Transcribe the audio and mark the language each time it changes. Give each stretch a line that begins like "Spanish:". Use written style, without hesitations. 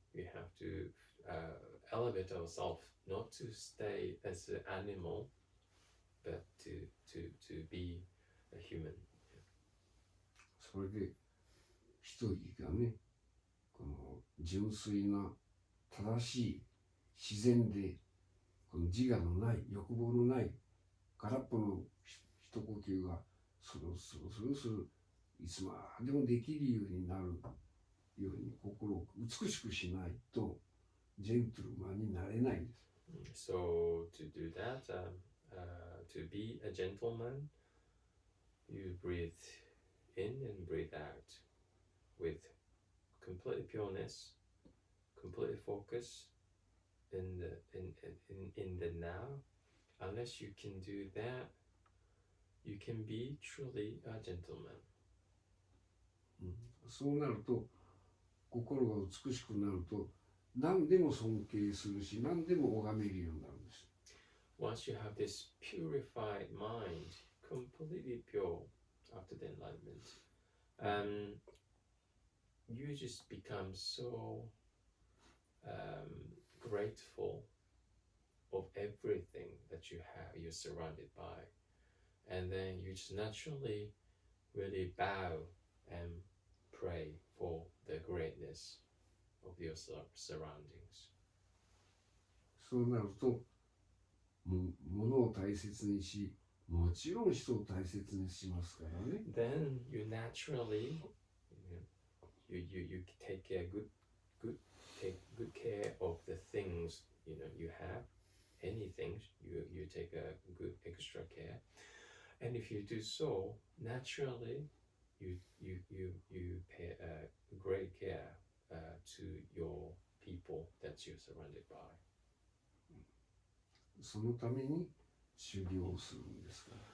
English: We have to elevate ourselves, not to stay as an animal, but to be a human.
Japanese: それで一人がね、この純粋な正しい自然でこの自我のない欲望のない空っぽの一呼吸がスルスルスルいつまでもできるようになるように心を美しくしないとジェントルマンになれないんです。
English: So to do that, to be a gentleman, you breathe in and breathe out with complete pureness, complete focus in the now. Unless you can do that, you can be truly a gentleman.
Japanese: そうなると心が美しくなると何でも尊敬するし何でも拝めるようになるんです。
English: Once you have this purified mind, completely pure after the enlightenment, you just become so grateful of everything that you have, you're surrounded by. And then you just naturally really bow and pray for the greatness of your surroundings.
Japanese: そうなると物を大切にし、もちろん人を大切にしますからね。
English: Then you naturally, you take take good care of the things you have. Anything you take a good extra care, and if you do so, naturally, you pay great care to your people that you're surrounded by.
Japanese: そのために修行をするんですから。